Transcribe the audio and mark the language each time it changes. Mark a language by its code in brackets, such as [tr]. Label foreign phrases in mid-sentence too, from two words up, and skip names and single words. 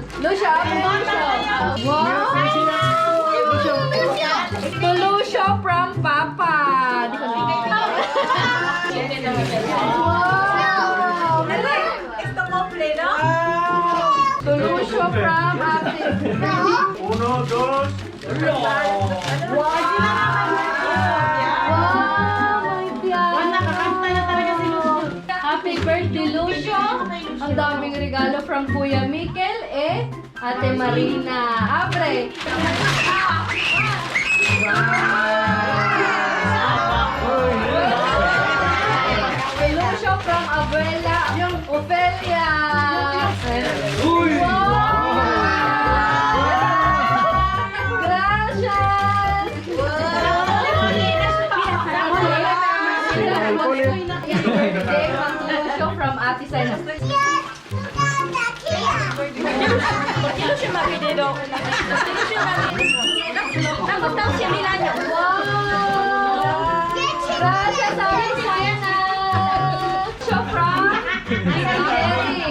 [en] Lucio, wow! To Lucio from Papa. Wow! To Lucio from Ate. [es] Uno, dos, [en] Happy birthday, Lucio! [tl] Ang daming regalo from Kuya Mikel, Ate Marina. [es] Abre! [en] Lucio from Abuela Ofelia. [es] Gracias! [en] Lucio from Ate Sena. [es] Porque no se me ha pedido. [tl] Tapos daw siya Milano. [es] Wow! Gracias, Ate Sena. [en] Lucio from Eric.